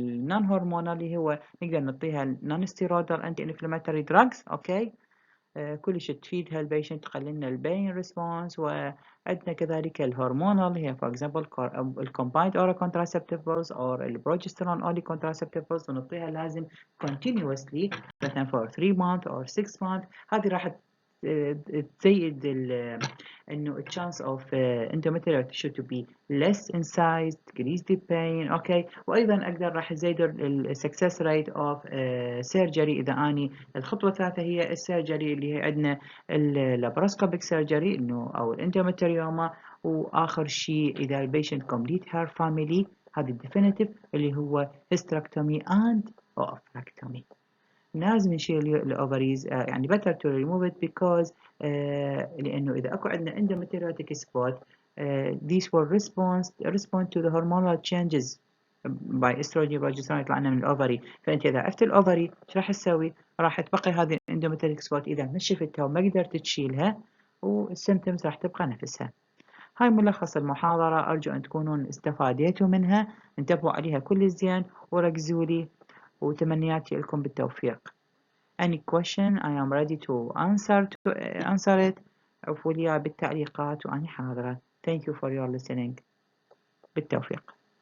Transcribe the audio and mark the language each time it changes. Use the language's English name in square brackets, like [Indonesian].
[English] non-hormonal [Arabic] اللي هو نقدر نعطيها [English] non-steroidal anti-inflammatory drugs. [Arabic] اوكي كلش تفيد هالبيشنت تقلل لنا البين ريسبونس. وعندنا كذلك [English] الهرمونال اللي هي for example الcombined oral contraceptives or البروجسترون only contraceptives [Arabic] ونعطيها لازم [English] continuously [Arabic] مثلا [English] for 3 months or 6 months. [Arabic] هذه راح تزيد انه [English] chance of endometrial tissue to be less in size, decrease the pain. [Arabic] اوكي وايضا اقدر راح ازيد السكسس ريت اوف سيرجري اذا اني الخطوه الثالثه هي السيرجري اللي هي عندنا اللابروسكوبيك سيرجري انه او الاندومتريوما. واخر شيء اذا البيشنت كومبليت هير فاميلي هذا الديفينيتيف اللي هو hysterectomy and oophorectomy. لازم نشيل الاوفريز يعني [English] better to remove it because [Arabic] لانه اذا اكو عندنا [English] endometriotic spot these will respond to the hormonal changes by estrogen progesterone [Arabic] يطلع لنا من الاوفري. فانت اذا عفت الاوفري ايش راح تسوي؟ راح تبقي هذه endometriotic spot اذا ما شفتها وما قدرت تشيلها والسيمتومز راح تبقى نفسها. هاي ملخص المحاضرة، أرجو أن تكونون استفاديتوا منها، انتبهوا عليها كل زين وركزوا لي وتمنياتي لكم بالتوفيق. [English] Any question I am ready to answer it. [Arabic] عفوا لي بالتعليقات وأنا حاضرة. [English] Thank you for your listening. [Arabic] بالتوفيق.